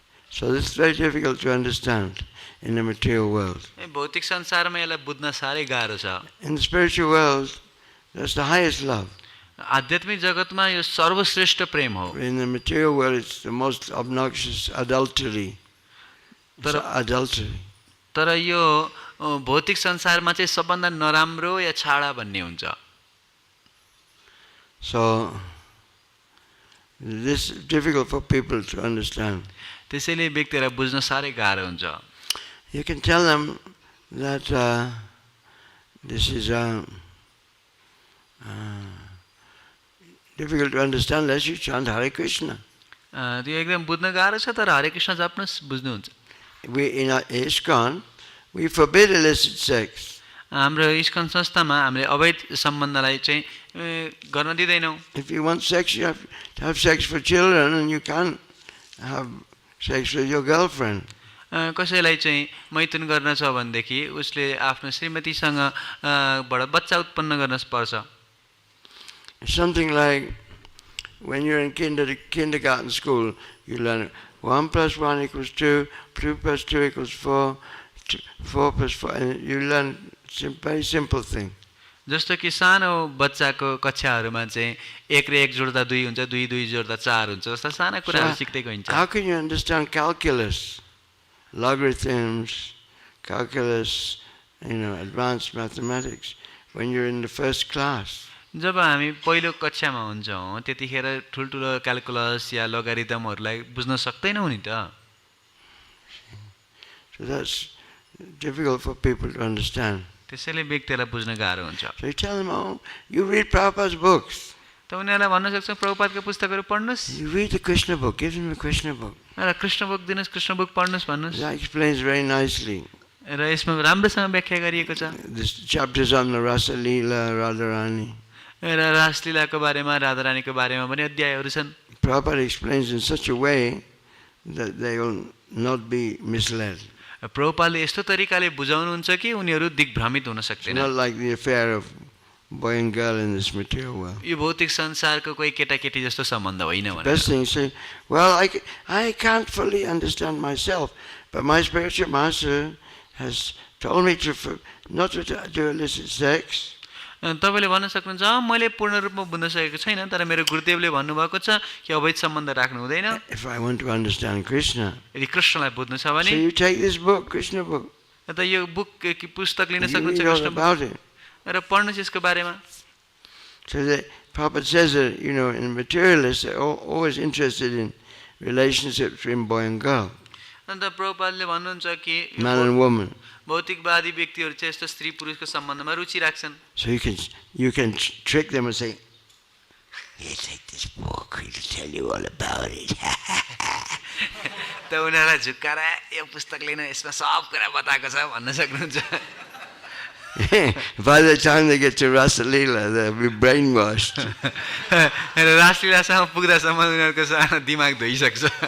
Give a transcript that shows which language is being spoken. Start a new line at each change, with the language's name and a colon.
English: So this is very difficult to understand in the material world.
Nepali: भौतिक संसारमा यसलाई बुझ्न साह्रै गाह्रो छ।
English: In the spiritual world, that's the highest love.
Nepali: आध्यात्मिक जगतमा यो सर्वश्रेष्ठ प्रेम हो।
English: In the material world, it's the most obnoxious adultery. Adultery.
Nepali: तर यो भौतिक संसारमा चाहिँ सबभन्दा नराम्रो या छाडा भन्ने हुन्छ।
English: So this is difficult for people to understand.
Nepali: त्यसैले व्यक्तिलाई बुझ्न साह्रै गाह्रो हुन्छ।
English: You can tell them that this is difficult to understand unless you chant Hare Krishna.
Nepali: त्यो एकदम बुझ्न गाह्रो छ तर हरे Krishna जप्नुहोस् बुझ्नुहुन्छ।
English: We in our ISKCON, we forbid illicit sex.
Nepali: हाम्रो ISKCON संस्थामा हामीले अवैध सम्बन्धलाई चाहिँ गर्न दिँदैनौँ।
English: If you want sex, you have to have sex for children, and you can't have sex with your girlfriend.
Nepali: कसैलाई चाहिँ मैथुन गर्न छ भनेदेखि उसले आफ्नो श्रीमतीसँग बाट बच्चा उत्पन्न गर्न पर्छ।
English: Something like when you're in kindergarten school, you learn 1 + 1 = 2, 2 + 2 = 4, 4 + 4, and you learn very simple thing.
Nepali: जस्तो कि सानो बच्चाको कक्षाहरूमा चाहिँ 1 र 1 जोड्दा 2 हुन्छ, 2 2 जोड्दा 4 हुन्छ, जस्ता साना कुराहरू सिक्दै गइन्छ।
English: How can you understand calculus, logarithms, calculus, advanced mathematics when you're in the first class?
Nepali: जब हामी पहिलो कक्षामा हुन्छौँ त्यतिखेर ठुल्ठुलो क्याल्कुलस या लोगारिदमहरूलाई बुझ्न सक्दैनौँ नि त.
English: So that's difficult for people to understand.
Nepali: त्यसैले व्यक्तिलाई बुझ्न गाह्रो हुन्छ.
English: So you tell them, oh, you read Prabhupada's books.
Nepali: त उनीहरूलाई भन्न सक्छौँ प्रभुपादका पुस्तकहरू पढ्नुहोस्.
English: You read the Krishna book, give them the Krishna book.
Nepali: र कृष्ण बुक दिनुहोस्, कृष्ण बुक पढ्नुहोस् भन्नुहोस्.
English: That explains very nicely.
Nepali: र यसमा राम्रोसँग व्याख्या गरिएको छ.
English: This chapters on the Rasa Leela, Radharani.
Nepali: र रासलीलाको बारेमा, राधारानीको बारेमा पनि अध्यायहरू छन्.
English: Prabhupada explains in such a way that they will not be misled.
Nepali: प्रभुपादले यस्तो तरिकाले बुझाउनुहुन्छ कि उनीहरू दिग्भ्रमित हुन
English: It's
Nepali: सक्दैन.
English: not like the affair of boy and girl in this material world.
Nepali: यो भौतिक संसारको कोही केटाकेटी जस्तो सम्बन्ध होइन भनेर.
English: Best thing is say, well, I can't fully understand myself, but my spiritual master has told me not to do illicit sex.
Nepali: तपाईँले भन्न सक्नुहुन्छ मैले पूर्ण रूपमा बुझ्न सकेको छैन, तर मेरो गुरुदेवले भन्नुभएको छ कि अवैध सम्बन्ध राख्नु हुँदैन.
English: If I want to understand Krishna,
Nepali: यदि कृष्णलाई बुझ्नु छ भने
English: so you take this book, Krishna book.
Nepali: त यो बुक कि पुस्तक लिन
English: You
Nepali: सक्नुहुन्छ
English: read all
Nepali: Krishna
English: about book it.
Nepali: र पढ्नुहोस् यसको बारेमा.
English: So the Prabhupada says that, in materialists, they're always interested in relationships between boy and girl,
Nepali: अन्त प्रभुपादले भन्नुहुन्छ कि
English: man and woman.
Nepali: भौतिकवादी व्यक्तिहरू चाहिँ यस्तो स्त्री पुरुषको सम्बन्धमा रुचि राख्छन्.
English: So you can trick them and say, "Here, take this book. He'll tell you all about it."
Nepali: त उनीहरूलाई झुक्काएर यो पुस्तक लिन, यसमा सब कुरा बताएको छ भन्न सक्नुहुन्छ.
English: By the time they get to Rasa Leela, they'll be brainwashed.
Nepali: र रासलीलासँग पुग्दासम्म उनीहरूको सानो दिमाग धोइसक्छ.